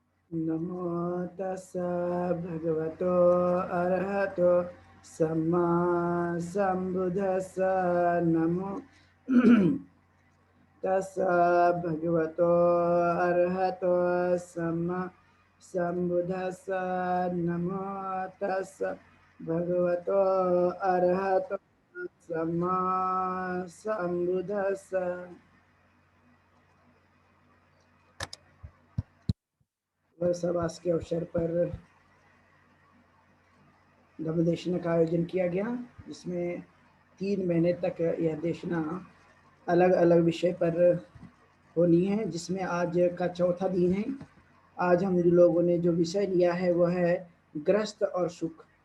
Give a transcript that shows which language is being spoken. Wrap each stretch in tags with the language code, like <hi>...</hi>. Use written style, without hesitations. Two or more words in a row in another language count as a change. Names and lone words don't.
<pi>नमो तस्स भगवतो अरहतो सम्मा सम्बुद्धस्स नमो तस्स भगवतो अरहतो सम्मा सम्बुद्धस्स नमो तस्स भगवतो अरहतो सम्मा सम्बुद्धस्स।</pi> <hi>वर्षवास के अवसर पर धम्म देशना का आयोजन किया गया, जिसमें 3 महीने तक यह देशना अलग अलग विषय पर होनी है, जिसमें आज का चौथा दिन है। आज हम लोगों ने जो विषय लिया है वह है ग्रस्त और सुख।</hi>